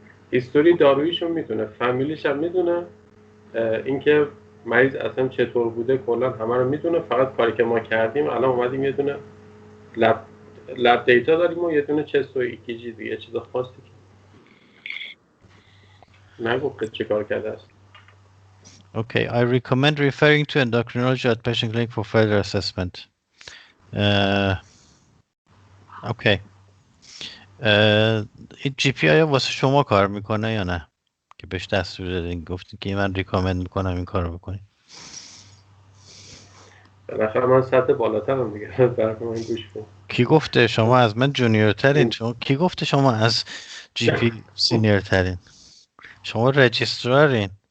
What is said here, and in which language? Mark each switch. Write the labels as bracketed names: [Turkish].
[Persian] هیستوری داروییشو میدونه، فامیلیش هم میدونه، اینکه مریض اصلا چطور بوده کلا همه رو میدونه. فقط کاری که ما کردیم الان اومدیم یه دونه لب دیتا داریم و یه دونه چست و ایکیجی دیگه، چیز خاصی که نگفت چه کار کرده است. [English] Okay, I recommend referring to endocrinology at patient clinic for further assessment. Okay. [Persian] این جی پی آیا واسه شما کار میکنه یا نه؟ که بهش دستور دادین گفتین که من ریکامند میکنم این کارو بکنید. بالاخره من سطح بالاترم دیگه، برای من گوش کن. کی گفته شما از من جونیور ترین؟ کی گفته شما از جی پی سینیر ترین؟ شما رجیسترارین.